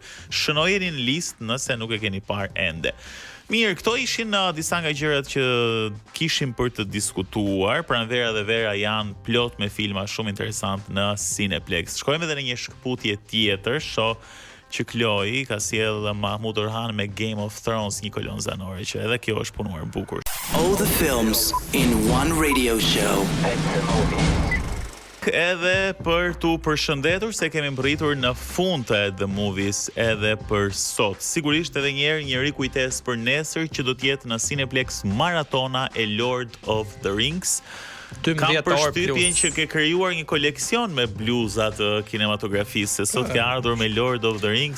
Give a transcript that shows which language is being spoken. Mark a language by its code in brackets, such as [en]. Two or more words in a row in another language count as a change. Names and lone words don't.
[sq] Shënojeni në listë nëse nuk e keni parë ende. Mirë, këto ishin disa nga gjërat që kishim për të diskutuar. Pranvera dhe Vera janë plot me filma shumë interesant në Cineplex. Shkojmë edhe në një shkputje tjetër, që Kloi ka sjell Mahmud Orhan me Game of Thrones, një kolon zanore që edhe kjo është punuar bukur. [en] All the films in one radio show. [sq] Edhe për t'u përshëndetur se kemi mbërritur në fund të The Movies edhe për sot. Sigurisht edhe një rikujtes për nesër që do t'jetë në Cineplex Maratona e Lord of the Rings. Kam përshtypjen që ke krijuar një koleksion me bluzat të kinematografisë, se sot ke ardhur me Lord of the Rings.